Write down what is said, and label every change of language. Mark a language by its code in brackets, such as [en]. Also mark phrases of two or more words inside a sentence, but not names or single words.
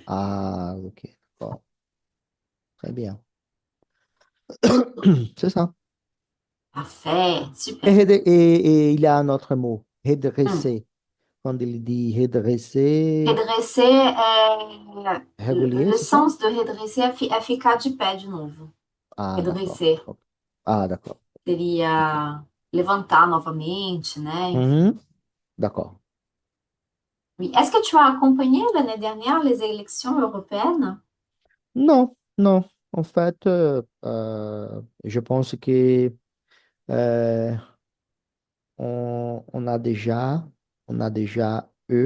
[fr] Ah, ok, d'accord. Très bien. C'est ça. Parfait, Et, super. et il y a un autre mot, Hmm. redresser. Quand il dit redresser, Redresser, régulier, le c'est ça? sens de redresser [pt] é ficar de pé de novo. [fr] Ah, d'accord. Redresser Ok. Ah, d'accord. [pt] seria levantar novamente, né? Enfim. [fr] Mhm. D'accord. Oui. Est-ce que tu as accompagné l'année dernière les élections européennes? Non, non. En fait, je pense que euh, on a déjà eu